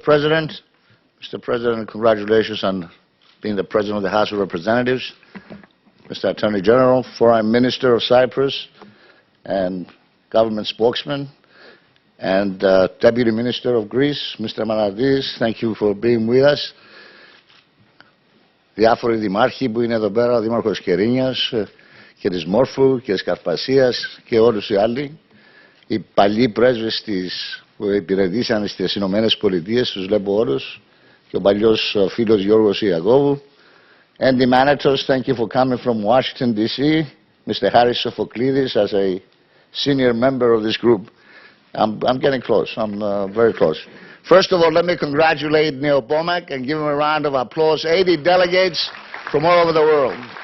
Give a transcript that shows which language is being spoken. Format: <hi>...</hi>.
<en>President, congratulations on being the President of the House of Representatives, Mr. Attorney General, Foreign Minister of Cyprus, and Government Spokesman, and Deputy Minister of Greece, Mr. Manardis, thank you for being with us.</en> <el>Διάφοροι δημάρχοι που είναι εδώ πέρα, ο Δήμαρχος Κερίνιας και της Μόρφου και της Καρπασίας και όλους οι άλλοι, οι παλιοί πρέσβες που υπηρετήσαν στις Ηνωμένες Πολιτείες, τους βλέπω όλους, και ο παλιός φίλος Γιώργος Ιακώβου.</el> <en>And the managers, thank you for coming from Washington, D.C. Mr. Harris Sophocleidis, as a senior member of this group. I'm getting close. I'm very close. First of all, let me congratulate POMAK and give him a round of applause. 80 delegates from all over the world.</en>